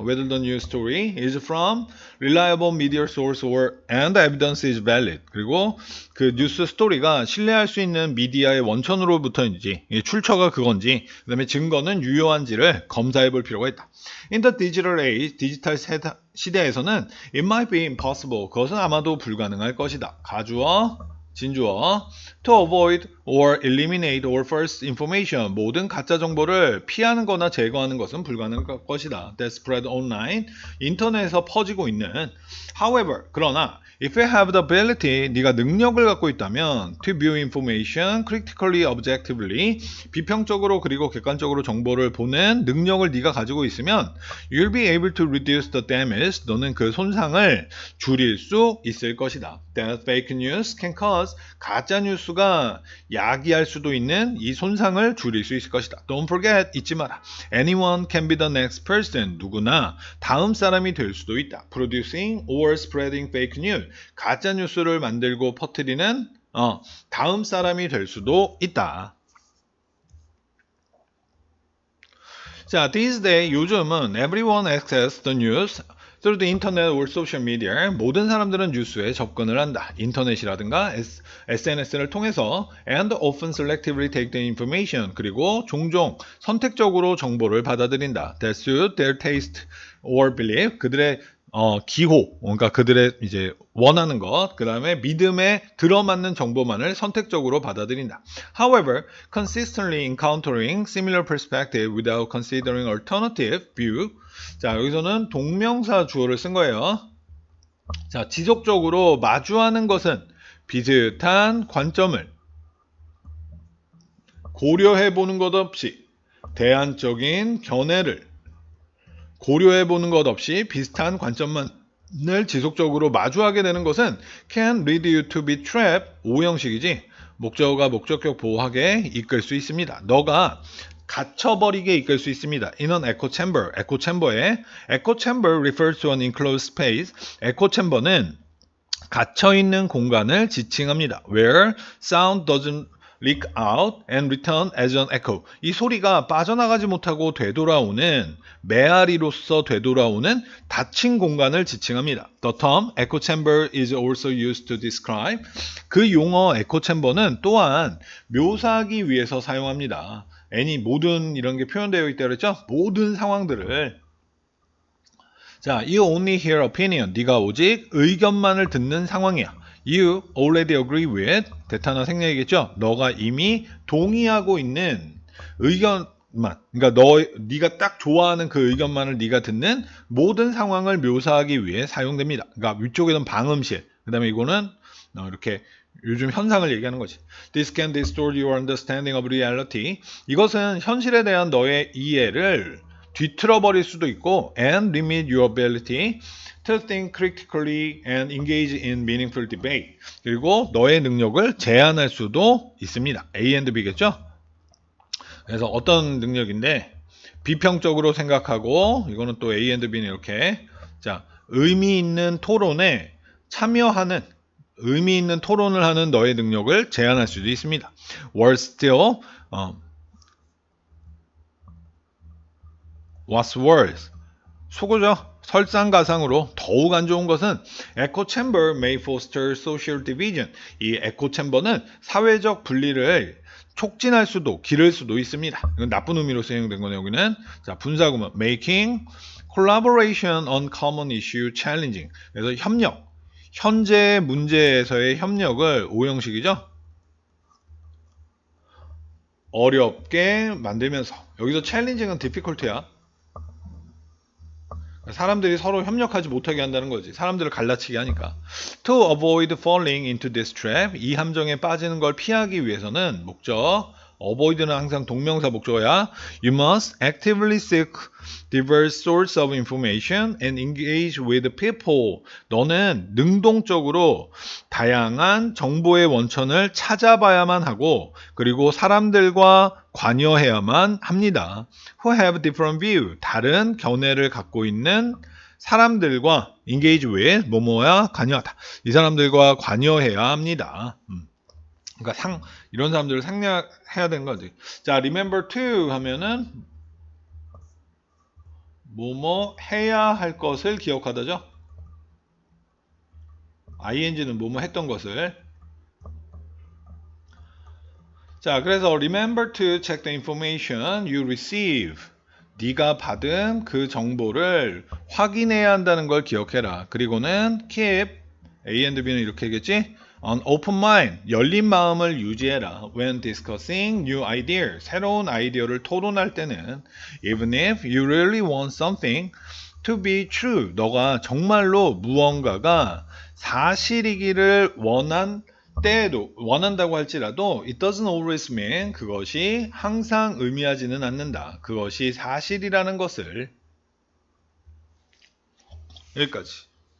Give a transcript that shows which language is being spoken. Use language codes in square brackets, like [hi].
[en] Whether the news story is from reliable media source and evidence is valid. [ko] 그리고 그 뉴스 스토리가 신뢰할 수 있는 미디어의 원천으로부터인지, 출처가 그건지, 그 다음에 증거는 유효한지를 검사해 볼 필요가 있다. [en] In the digital age, [ko] 디지털 시대에서는 [en] it might be impossible. [ko] 그것은 아마도 불가능할 것이다. 가주어, 진주어. [en] To avoid or eliminate all false information. [ko] 모든 가짜 정보를 피하는 거나 제거하는 것은 불가능할 것이다. [en] That spread online. [ko] 인터넷에서 퍼지고 있는. [en] However, [ko] 그러나 [en] if you have the ability, [ko] 네가 능력을 갖고 있다면 [en] to view information critically, objectively, [ko] 비평적으로 그리고 객관적으로 정보를 보는 능력을 네가 가지고 있으면 [en] you'll be able to reduce the damage. [ko] 너는 그 손상을 줄일 수 있을 것이다. [en] That fake news can cause. [ko] 가짜 뉴스가 야기할 수도 있는 이 손상을 줄일 수 있을 것이다. [en] Don't forget, [ko] 잊지 마라. [en] Anyone can be the next person. [ko] 누구나 다음 사람이 될 수도 있다. [en] Producing or spreading fake news. [ko] 가짜 뉴스를 만들고 퍼뜨리는 다음 사람이 될 수도 있다. 자, [en] these days, [ko] 요즘은 [en] everyone access the news through the internet or social media. [ko] 모든 사람들은 뉴스에 접근을 한다. 인터넷이라든가 SNS를 통해서 [en] and often selectively take the information. [ko] 그리고 종종 선택적으로 정보를 받아들인다. [en] That suit their taste or belief. [ko] 그들의 기호, 그러니까 그들의 이제 원하는 것, 그 다음에 믿음에 들어맞는 정보만을 선택적으로 받아들인다. [en] However, consistently encountering similar perspective without considering alternative view. [ko] 자, 여기서는 동명사 주어를 쓴 거예요. 자, 지속적으로 마주하는 것은 비슷한 관점을 고려해보는 것 없이 대안적인 견해를 고려해보는 것 없이 비슷한 관점만을 지속적으로 마주하게 되는 것은 [en] can lead you to be trapped. [ko] 오형식이지. 목적어가 목적격 보호하게 이끌 수 있습니다. 너가 갇혀버리게 이끌 수 있습니다. [en] In an echo chamber. [ko] echo chamber에 [en] echo chamber refers to an enclosed space. [ko] echo chamber는 갇혀있는 공간을 지칭합니다. [en] Where sound doesn't leak out and return as an echo. [ko] 이 소리가 빠져나가지 못하고 되돌아오는 메아리로서 되돌아오는 닫힌 공간을 지칭합니다. [en] The term echo chamber is also used to describe. [ko] 그 용어 echo chamber는 또한 묘사하기 위해서 사용합니다. [en] any [ko] 모든 이런 게 표현되어 있다고 그랬죠? 모든 상황들을 자, [en] you only hear opinion. [ko] 네가 오직 의견만을 듣는 상황이야. [en] You already agree with. [ko] 대타나 생략이겠죠? 너가 이미 동의하고 있는 의견만. 그러니까 네가 딱 좋아하는 그 의견만을 네가 듣는 모든 상황을 묘사하기 위해 사용됩니다. 그러니까 위쪽에는 방음실. 그다음에 이거는 이렇게 요즘 현상을 얘기하는 거지. [en] This can distort your understanding of reality. [ko] 이것은 현실에 대한 너의 이해를 뒤틀어버릴 수도 있고 [en] and limit your ability to think critically and engage in meaningful debate. [ko] 그리고 너의 능력을 제한할 수도 있습니다. A and B겠죠? 그래서 어떤 능력인데 비평적으로 생각하고 이거는 또 A and B는 이렇게 자 의미 있는 토론에 참여하는 의미 있는 토론을 하는 너의 능력을 제한할 수도 있습니다. [en] Worse still What's worse? [ko] 속어죠. 설상가상으로 더욱 안 좋은 것은 [en] echo chamber may foster social division. [ko] 이 echo chamber는 사회적 분리를 촉진할 수도 기를 수도 있습니다. 이건 나쁜 의미로 사용된 거네요. 여기는 자 분사구문 [en] making collaboration on common issue challenging. [ko] 그래서 협력 현재 문제에서의 협력을 오형식이죠. 어렵게 만들면서 여기서 [en] challenging은 difficult야. [ko] 사람들이 서로 협력하지 못하게 한다는 거지. 사람들을 갈라치게 하니까. [en] To avoid falling into this trap. [ko] 이 함정에 빠지는 걸 피하기 위해서는 목적. avoid는 항상 동명사 목적어야. [en] You must actively seek diverse sources of information and engage with people. [ko] 너는 능동적으로 다양한 정보의 원천을 찾아봐야만 하고 그리고 사람들과 관여해야만 합니다. [en] Who have different view. [ko] 다른 견해를 갖고 있는 사람들과 [en] engage with [ko] 뭐뭐야 관여하다. 이 사람들과 관여해야 합니다. 그러니까 이런 사람들을 생략해야 되는 거지. 자, [en] remember to [ko] 하면은 뭐뭐 해야 할 것을 기억하다죠. ing는 뭐뭐 했던 것을. 자, 그래서 [en] remember to check the information you receive. [ko] 네가 받은 그 정보를 확인해야 한다는 걸 기억해라. 그리고는 [en] keep A and B는 [ko] 이렇게 하겠지? [en] An open mind, [ko] 열린 마음을 유지해라. [en] When discussing new ideas, [ko] 새로운 아이디어를 토론할 때는 [en] even if you really want something to be true, [ko] 너가 정말로 무언가가 사실이기를 원한다고 할지라도 [en] it doesn't always mean [ko] 그것이 항상 의미하지는 않는다. 그것이 사실이라는 것을 여기까지.